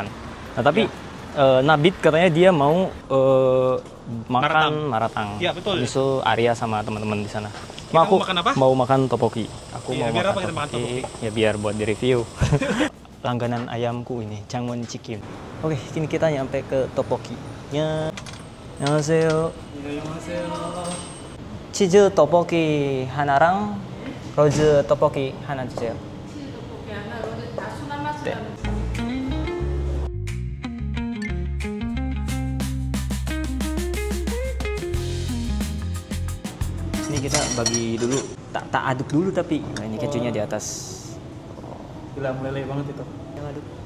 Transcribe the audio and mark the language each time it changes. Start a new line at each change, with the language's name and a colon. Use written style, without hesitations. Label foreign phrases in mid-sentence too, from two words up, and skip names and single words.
Indonesian: Nah, tapi Nabit katanya dia mau makan maratang. Iya, betul. Miso Arya sama teman-teman di sana. Kita mau makan apa? Mau makan topoki. Aku Iya, mau biar makan apa kita makan topoki. Ya biar buat di-review. Langganan ayamku ini, Jangwon Chicken. Oke, kini kita nyampe ke topoki-nya.
Korean: 안녕하세요. 치즈 떡볶이 하나랑 로즈 떡볶이 하나 주세요. 네.
Indonesian: Ini kita bagi dulu, tak aduk dulu tapi nah, ini kejunya di atas. gila meleleh banget itu. Yang aduk.